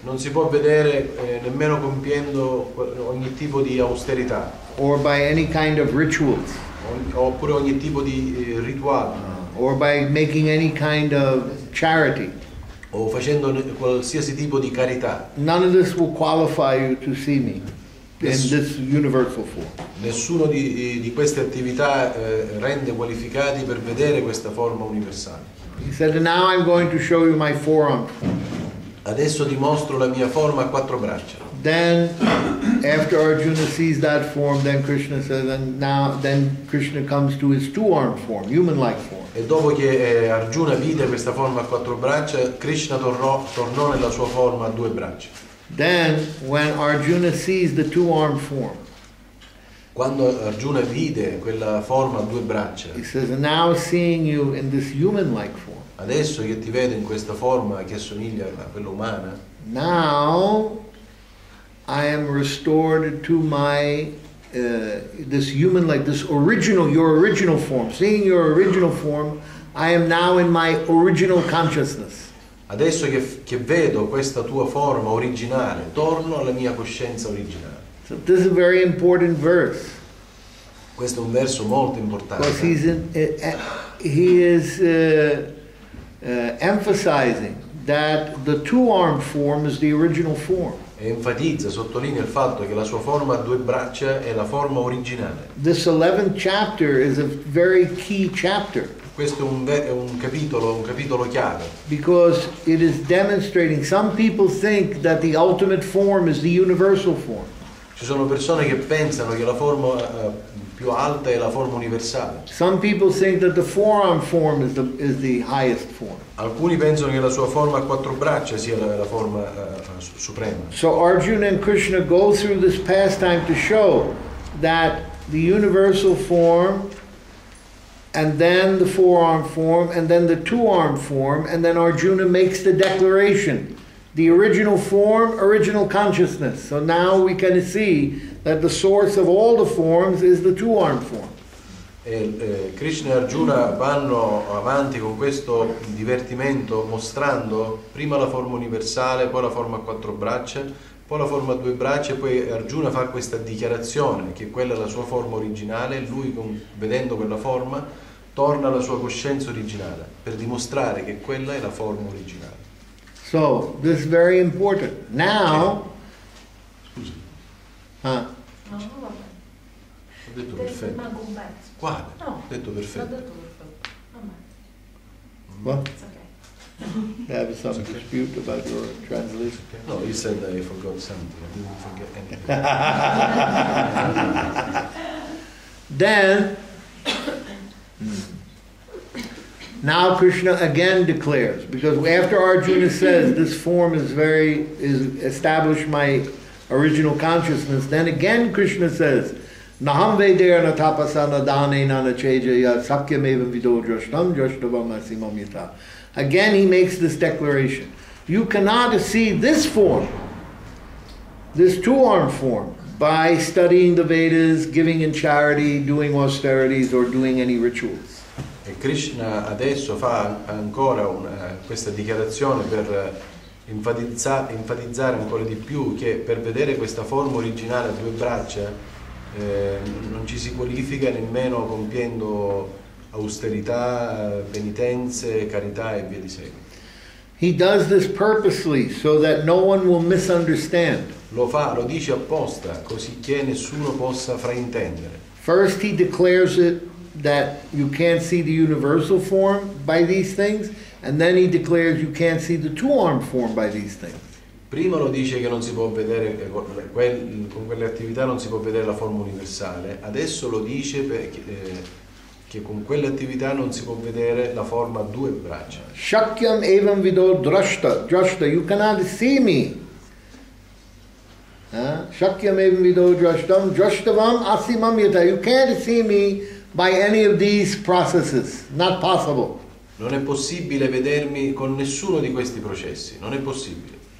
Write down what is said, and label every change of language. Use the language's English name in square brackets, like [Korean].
[Italian] Non si può vedere nemmeno compiendo ogni tipo di austerità. [English] Or by any kind of rituals. [Italian] Oppure ogni tipo di rituale. [English] Or by making any kind of charity. [Italian] O facendo qualsiasi tipo di carità. [English] None of this will qualify you to see me in this universal form. [Italian] Nessuno di queste attività rende qualificati per vedere questa forma universale. [English] He said, now I'm going to show you my forearm form. [Italian] Adesso ti mostro la mia forma a quattro braccia. [English] Then, after Arjuna sees that form, then Krishna says, and then Krishna comes to his two-armed form, human-like form. [Italian] E dopo che Arjuna vide questa forma a quattro braccia, Krishna tornò nella sua forma a due braccia. [English] Then, when Arjuna sees the two-armed form, [Italian] quando Arjuna vide quella forma a due braccia, [English] he says, now seeing you in this human-like form, [Italian] adesso che ti vedo in questa forma che assomiglia a quella umana, [English] now I am restored to my this human-like, your original form. Seeing your original form, I am now in my original consciousness. [Italian] Adesso che vedo questa tua forma originale, torno alla mia coscienza originale. [English] So this is a very important verse. [Italian] Questo è un verso molto importante. [English] Because he is emphasizing that the two-armed form is the original form. [Italian] E enfatizza, sottolinea il fatto che la sua forma a due braccia è la forma originale. [English] This 11th chapter is a very key chapter. [Italian] Questo è un capitolo chiave. [English] Because it is demonstrating, some people think that the ultimate form is the universal form. [Italian] Ci sono persone che pensano che la forma più alta è la forma universale. [English] Some people think that the forearm form is the highest form. [Italian] Alcuni pensano che la sua forma a quattro braccia sia la forma suprema. [English] So Arjuna and Krishna go through this pastime to show that the universal form, and then the forearm form, and then the two-arm form, and then Arjuna makes the declaration. The original form, original consciousness. So now we can see that the source of all the forms is the two-armed form. [Italian] Krishna e Arjuna vanno avanti con questo divertimento mostrando prima la forma universale, poi la forma a quattro braccia, poi la forma a due braccia, e poi Arjuna fa questa dichiarazione che quella è la sua forma originale, e lui vedendo quella forma torna alla sua coscienza originale per dimostrare che quella è la forma originale. [English] So this is very important. Now, [Italian] Scusi, No, no, vabbè. ho detto perfetto. Rimango un pezzo. Quale? No, Ho detto l'ho perfetto. detto perfetto. Vabbè, [English] what? it's okay. Have some dispute about your translation? No, he said I forgot something. I didn't forget anything. Then, now Krishna again declares, because after Arjuna says this form is established my original consciousness, then again Krishna says, [Sanskrit] Naham Vedera na tapasa na dane na chejaya sakyameva vido drashtam drashtavam asimam yata. [English] Again he makes this declaration. You cannot see this form, this two-armed form, by studying the Vedas, giving in charity, doing austerities, or doing any rituals. [Italian] E Krishna adesso fa ancora questa dichiarazione per enfatizzare ancora di più che per vedere questa forma originale a due braccia non ci si qualifica nemmeno compiendo austerità, penitenze, carità e via di seguito. [English] He does this purposely so that no one will misunderstand. [Italian] Lo dice apposta, così che nessuno possa fraintendere. [English] First he declares it that you can't see the universal form by these things, and then he declares you can't see the two-armed form by these things. [Italian] Prima lo dice che non si può vedere, con quelle attività non si può vedere la forma universale, adesso lo dice che con quelle attività non si può vedere la forma a due braccia. [Sanskrit] Shakyam evam vido drashta, [English] you cannot see me. [Sanskrit] Shakyam evam vido drashtam, drashtavam asimam yata. [English] You can't see me by any of these processes. Not possible. [Italian] Non è possibile vedermi con nessuno di questi processi, non è possibile.